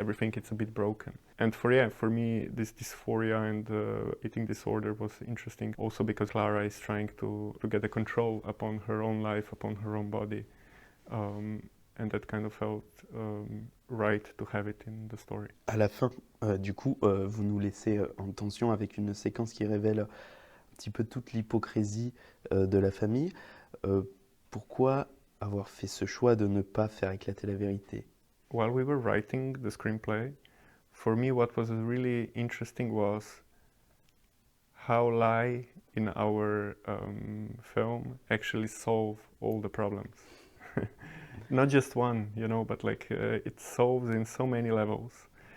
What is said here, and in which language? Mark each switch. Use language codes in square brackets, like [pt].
[en] Everything gets a bit broken. And for me, this dysphoria and eating disorder was interesting also because Klára is trying to get a control upon her own life, upon her own body. And that kind of felt right to have it in the story. [fr] À la fin, du coup, vous nous laissez en tension avec une séquence qui révèle un petit peu toute l'hypocrisie de la famille. Pourquoi avoir fait ce choix de ne pas faire éclater la vérité? [en] While we were writing the screenplay, for me what was really interesting was how lie in our film actually solve all the problems. Not just one, but it solves in so many levels.